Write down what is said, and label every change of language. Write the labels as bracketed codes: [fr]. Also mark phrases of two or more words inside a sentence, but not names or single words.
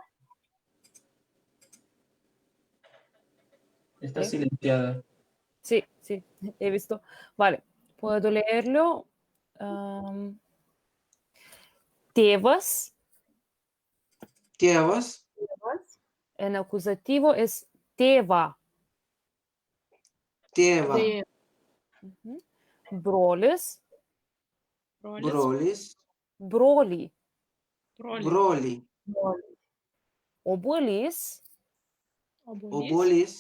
[es] Está silenciada. Sí, sí, he visto. Vale, puedo leerlo. [lt] Tėvas. Tėvas. [es] En acusativo es tėva. [lt] Tėva. Brolis. Brolis. Brolį. Brolį. Obuolys. Obuolys.